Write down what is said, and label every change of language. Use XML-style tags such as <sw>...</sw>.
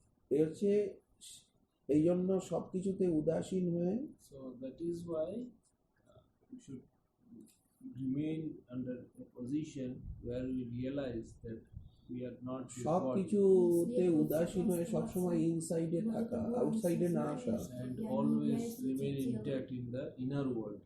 <bn>এই হচ্ছে, এই জন্য সবকিছুতে উদাসীন হয়ে</bn> <en>So that is why we should remain under a position where we realize that we are not this</en> <bn>সব</bn> <en>body,</en> <bn>কিছুতে উদাসীন হয়ে সবসময় ইনসাইডে থাকা, আউটসাইডে না আসা।</bn> <en>and always remain intact in the inner world.</en>